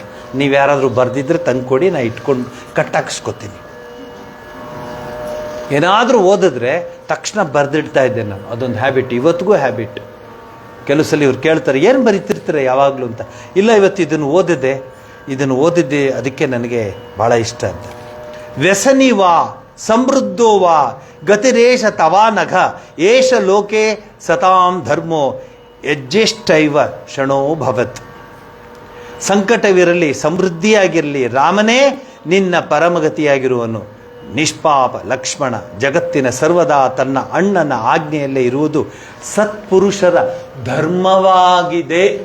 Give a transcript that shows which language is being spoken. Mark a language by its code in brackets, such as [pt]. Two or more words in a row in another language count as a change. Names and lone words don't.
[kn] ನೀವು ಯಾರಾದರೂ ಬರೆದಿದ್ರೆ ತಂದು ಕೊಡಿ, ನಾನು ಇಟ್ಕೊಂಡು ಕಟ್ಟಾಕಿಸ್ಕೊತೀನಿ. ಏನಾದರೂ ಓದಿದ್ರೆ ತಕ್ಷಣ ಬರೆದಿಡ್ತಾ ಇದ್ದೆ ನಾನು. ಅದೊಂದು ಹ್ಯಾಬಿಟ್, ಇವತ್ತಿಗೂ ಹ್ಯಾಬಿಟ್. ಕೆಲವು ಸಲ ಇವ್ರು ಕೇಳ್ತಾರೆ ಏನು ಬರೀತಿರ್ತೀರ ಯಾವಾಗಲೂ ಅಂತ. ಇಲ್ಲ, ಇವತ್ತು ಇದನ್ನು ಓದಿದ್ದೆ ಅದಕ್ಕೆ ನನಗೆ ಭಾಳ ಇಷ್ಟ ಅಂತ. [sa] ವ್ಯಸನಿ ವಾ ಸಮೃದ್ಧೋ ವಾ ಗತಿರೇಶ ತವಾ ನಘ ಏಷ ಲೋಕೆ ಸತಾಂ ಧರ್ಮೋ ಯಜ್ಜೇಷ್ಟೈವ ಕ್ಷಣೋ ಭವತ್. [kn] ಸಂಕಟವಿರಲಿ, ಸಮೃದ್ಧಿಯಾಗಿರಲಿ, ರಾಮನೇ ನಿನ್ನ ಪರಮಗತಿಯಾಗಿರುವನು. ನಿಷ್ಪಾಪ ಲಕ್ಷ್ಮಣ ಜಗತ್ತಿನ ಸರ್ವದಾ ತನ್ನ ಅಣ್ಣನ ಆಜ್ಞೆಯಲ್ಲೇ ಇರುವುದು ಸತ್ಪುರುಷರ ಧರ್ಮವಾಗಿದೆ.